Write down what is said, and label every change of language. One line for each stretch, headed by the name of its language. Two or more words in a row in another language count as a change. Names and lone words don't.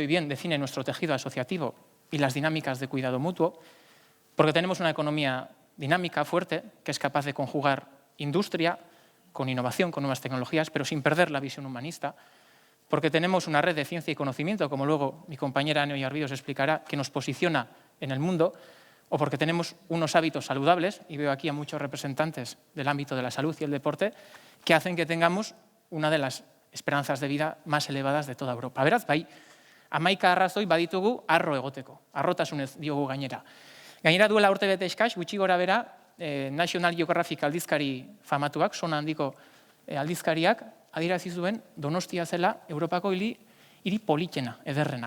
Spanish: bien, define nuestro tejido asociativo y las dinámicas de cuidado mutuo, porque tenemos una economía dinámica, fuerte, que es capaz de conjugar industria con innovación, con nuevas tecnologías, pero sin perder la visión humanista, porque tenemos una red de ciencia y conocimiento, como luego mi compañera Ana Ollarbidos explicará, que nos posiciona en el mundo, o porque tenemos unos hábitos saludables, y veo aquí a muchos representantes del ámbito de la salud y el deporte, que hacen que tengamos una de las esperanzas de vida más elevadas de toda Europa.
Basque: Beraz, bai, 11 arrazoi baditugu arro egoteko, arrotasunez diogu gainera. Gainera duela urte bete eskas, gutxi gora bera, National Geographic aldizkari famatuak, sona handiko aldizkariak, adierazi zuen Donostia zela Europako hiri politena, ederrena.